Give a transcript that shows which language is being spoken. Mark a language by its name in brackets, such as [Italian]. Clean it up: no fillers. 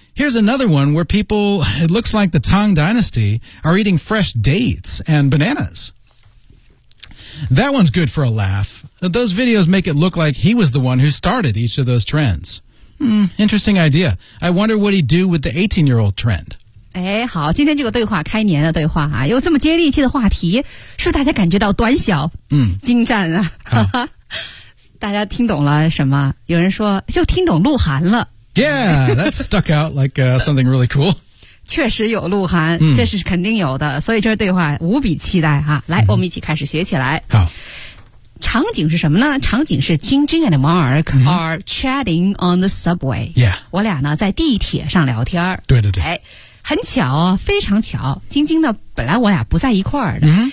[English] Here's another one where people, it looks like the Tang Dynasty, are eating fresh dates and bananas. That one's good for a laugh. Those videos make it look like he was the one who started each of those trends. Interesting idea. I wonder what he'd do with the 18-year-old trend. [Chinese] 哎，好，今天这个对话，开年的对话啊，有这么接地气的话题，是不是大家感觉到短小？精湛啊！大家听懂了什么？有人说，就听懂鹿晗了。 [English] Yeah, that stuck out like something really cool. [Chinese] 确实有鹿晗，这是肯定有的，所以这对话无比期待哈。来，我们一起开始学起来。好，场景是什么呢？场景是 [English] Jingjing and Mark are chatting on the subway。 Yeah， [Chinese] 我俩呢在地铁上聊天。对对对。哎，很巧，非常巧，晶晶呢本来我俩不在一块儿的。